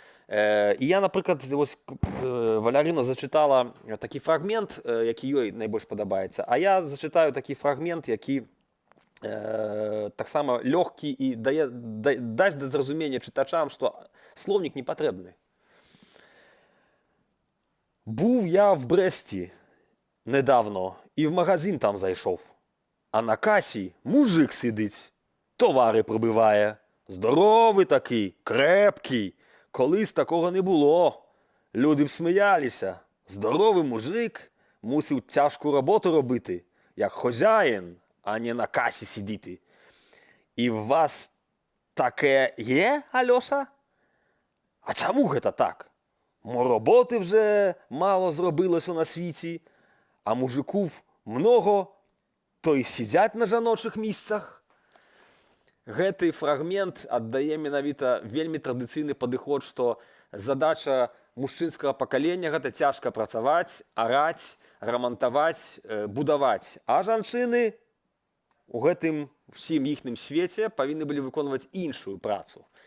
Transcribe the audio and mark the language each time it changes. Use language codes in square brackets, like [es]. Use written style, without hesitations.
[be] І я, напрыклад, Валярына зачытала такі фрагмент, які ёй найбольш падабаецца, а я зачытаю такі фрагмент, які таксама лёгкі і дасць да зразумення чытачам, што слоўнік не патрэбны. [uk] Був я в Бресті недавно і в магазин там зайшов, а на касі мужик сидить, товари прибиває. Здоровий такий, крепкий, колись такого не було. Люди б сміялися. Здоровий мужик мусив тяжку роботу робити, як хозяїн, а не на касі сидіти. І в вас таке є, Альоша? А чому гэта так? Мо роботи вже мало зробилося на світі, а мужиків много, то і сидять на жаночых місцах. [be] Гэты фрагмент аддае менавіта вельмі традыцыйны падыход, што задача мужчынскага пакалення гэта цяжка працаваць, араць, рамантаваць, будаваць. А жанчыны у гэтым всім іхным свеце павінны былі выконваць іншую працу.